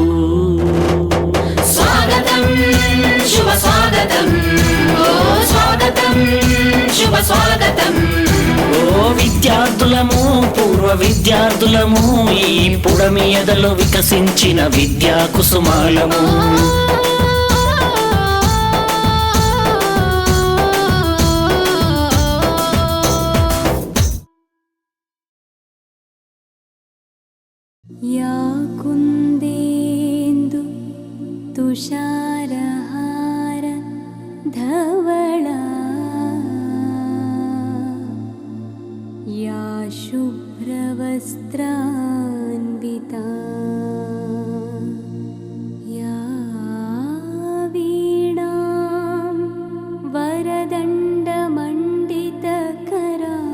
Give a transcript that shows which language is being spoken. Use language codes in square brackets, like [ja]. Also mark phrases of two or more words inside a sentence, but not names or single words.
[te] స్వాగతం, శుభ స్వాగతం. ఓ స్వాగతం, శుభ స్వాగతం. ఓ విద్యార్థులము, పూర్వ విద్యార్థులము ఈ పుడమి ఎదలో వికసించిన విద్యా కుసుమాలము. [sa] या कुन्देन्दु तुषारहार धवला, या शुभ्रवस्त्रान्विता, या वीणां वरदण्डमण्डितकरा,